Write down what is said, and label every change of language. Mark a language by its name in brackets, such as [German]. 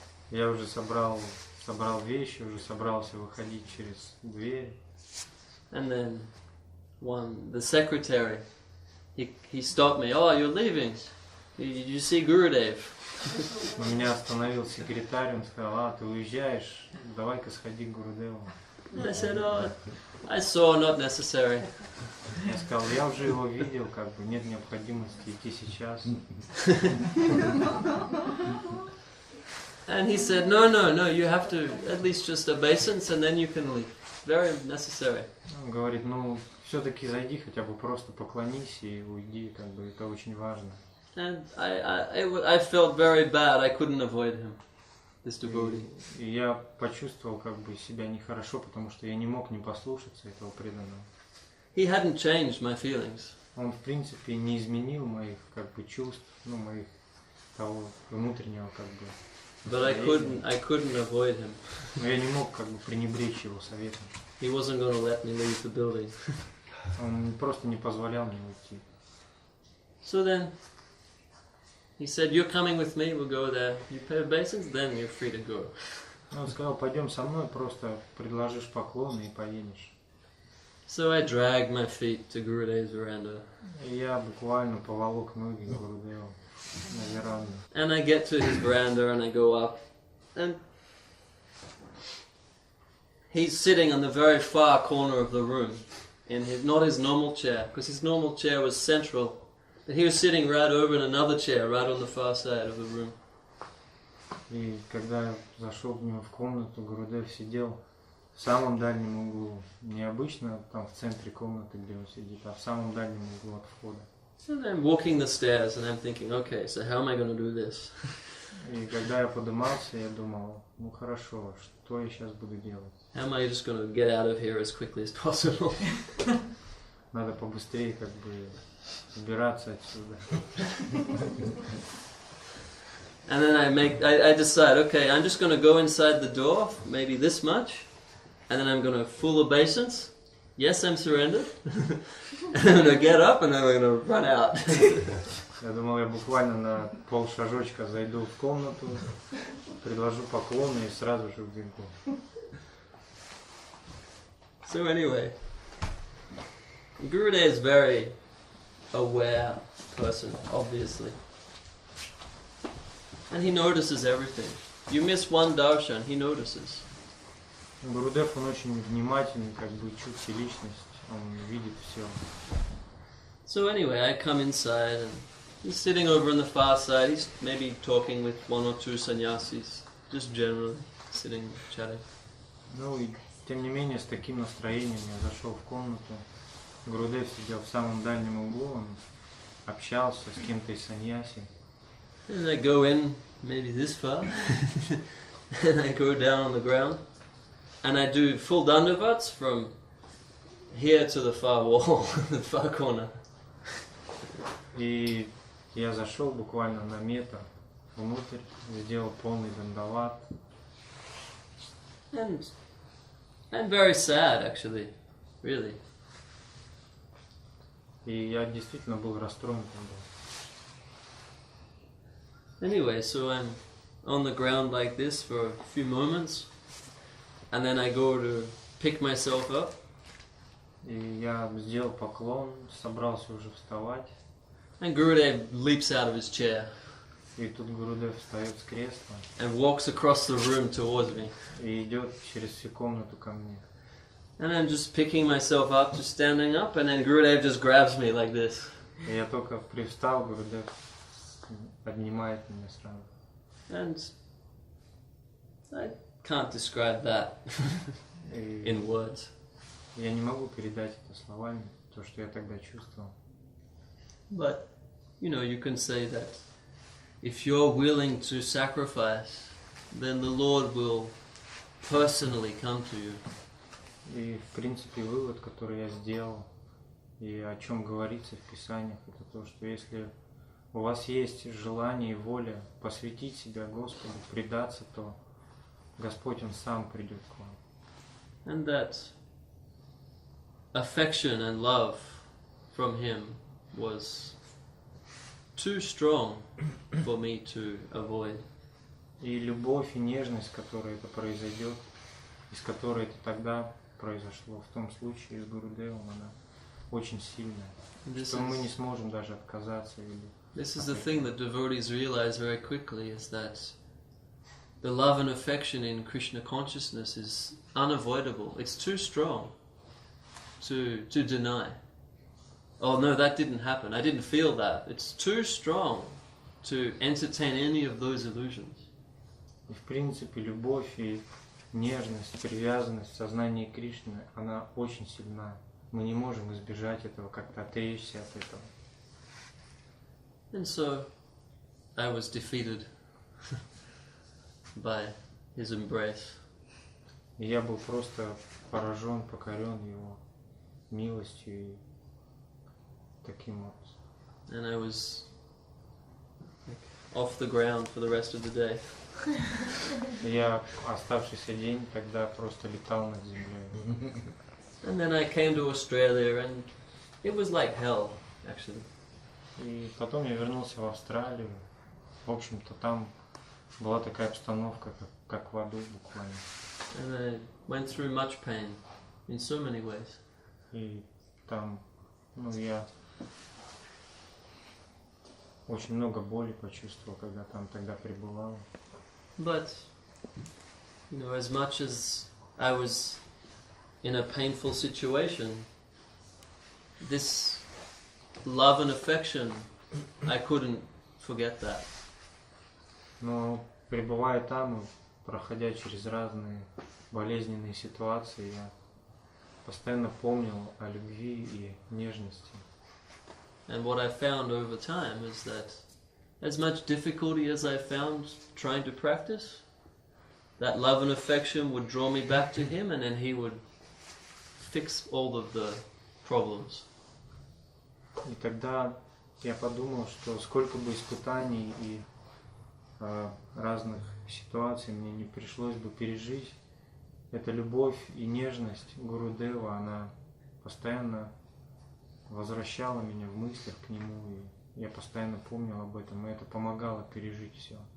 [Russian] Я уже собрал вещи, уже собрался выходить через дверь. [English] And then the secretary, he stopped me. Oh, you're leaving. Did you see Gurudev? [Russian] Но меня остановил секретарь, он сказал: ты уезжаешь, давай-ка сходи к Гурудеву. [English] I said, oh, I saw, not necessary. [Russian] Я сказал: я уже его видел, как бы нет необходимости идти сейчас. [English] And he said, no, you have to at least just obeisance and then you can leave. Very necessary. [Russian] Он говорит: все-таки зайди, хотя бы просто поклонись и уйди, как бы это очень важно. [English] And I felt very bad. I couldn't avoid him, this devotee. [Russian] И я почувствовал как бы себя нехорошо, потому что я не мог не послушаться этого преданного. [English] He hadn't changed my feelings. [Russian] Он в принципе не изменил моих как бы чувств, моих того внутреннего как бы. [English] But I couldn't avoid him. [Russian] Но я не мог как бы пренебречь его советом. [English] He wasn't going to let me leave the building. [Russian] Он просто не позволял мне уйти. [English] So then he said, you're coming with me, we'll go there. You pay obeisance, then you're free to go. [Russian] Он сказал: пойдем со мной, просто предложишь поклоны и поедешь. [English] So I dragged my feet to Gurudev's veranda. [Russian] И я буквально поволок ноги к Гурудеву на веранду. [English] And I get to his veranda and I go up. And he's sitting on the very far corner of the room. In not his normal chair, because his normal chair was central. But he was sitting right over in another chair, right on the far side of the room. [Russian] И когда я зашел к нему в комнату, Гурудев сидел в самом дальнем углу. Необычно там в центре комнаты, где он сидит, а в самом дальнем углу от входа. [English] And I'm walking the stairs and I'm thinking, okay, so how am I going to do this? [Russian] И когда я поднимался, я думал: хорошо, что я сейчас буду делать? [English] How am I just going to get out of here as quickly as possible? [Russian] Надо побыстрее как бы убираться отсюда. [English] And then I decide, okay, I'm just going to go inside the door, maybe this much, and then I'm going to full obeisance. Yes, I'm surrendered. And I'm going to get up and then I'm going to run out. [Russian] Я думал, я буквально на полшажочка зайду в комнату, предложу поклоны и сразу же убегу. [English] So anyway, Gurudev is very aware person, obviously. And he notices everything. You miss one darshan, he notices. [Russian] Гурудев, он очень внимательный, как бы чуткий личность, он видит все. [English] So anyway, I come inside and he's sitting over on the far side. He's maybe talking with one or two sannyasis, just generally sitting, chatting. [Russian] Ну и тем не менее с таким настроением я зашел в комнату. Гурудев сидел в самом дальнем углу, он общался с кем-то из саньяси. [English] And I go in maybe this far, and I go down on the ground, and I do full dandavats from here to the far wall, the far corner. [Russian] И я зашел буквально на метр внутрь, сделал полный дандават. [English] And I'm very sad, actually, really. [Russian] И я действительно был расстроен тогда. [English] Anyway, so I'm on the ground like this for a few moments, and then I go to pick myself up, [Russian] И я сделал поклон, собрался уже вставать. [English] and Gurudev leaps out of his chair [Russian] И тут Гурудев встает с кресла [English] and walks across the room towards me. [Russian] и идет через всю комнату ко мне. [English] And I'm just picking myself up, just standing up, and then Gurudev just grabs me like this. [Russian] И я только привстал, Гурудев обнимает меня сразу. [English] And I can't describe that [Russian] И [English] in words. [Russian] я не могу передать это словами, то, что я тогда чувствовал. [English] But, you know, you can say that if you're willing to sacrifice, then the Lord will personally come to you. [Russian] И, в принципе, вывод, который я сделал, и о чем говорится в Писаниях, это то, что если у вас есть желание и воля посвятить себя Господу, предаться, то Господь, Он сам придет к вам. [English] And that affection and love from Him was too strong for me to avoid. [Russian] И любовь и нежность, которой это произойдет, из которой это тогда произошло, в том случае с Гурудевом, она очень сильная, [English] This [Russian] что мы не [English] is, [Russian] сможем даже отказаться или [English] this is the thing that devotees realize very quickly, is that the love and affection in Krishna consciousness is unavoidable. It's too strong to deny. Oh no, that didn't happen. I didn't feel that. It's too strong to entertain any of those illusions. [Russian] И в принципе любовь и нежность, привязанность в сознании Кришны, она очень сильна. Мы не можем избежать этого, как-то отречься от этого. [English] And so I was defeated by his embrace. [Russian] И я был просто поражен, покорен его милостью и таким вот. [English] And I was like, off the ground for the rest of the day. [Russian] Я оставшийся день тогда просто летал над землей. [English] And then I came to Australia and it was like hell, actually. [Russian] И потом я вернулся в Австралию. В общем-то, там была такая обстановка, как в аду буквально. [English] And I went through much pain in so many ways. [Russian] И там, я очень много боли почувствовал, когда там тогда пребывал. [English] But, you know, as much as I was in a painful situation, this love and affection, I couldn't forget that. [Russian] Но пребывая там и проходя через разные болезненные ситуации, я постоянно помнил о любви и нежности. [English] And what I found over time is that as much difficulty as I found trying to practice, that love and affection would draw me back to him, and then he would fix all of the problems. [Russian] И тогда я подумал, что сколько бы испытаний и разных ситуаций мне не пришлось бы пережить, эта любовь и нежность Гурудева, она постоянно возвращала меня в мыслях к нему, и я постоянно помнил об этом, и это помогало пережить все.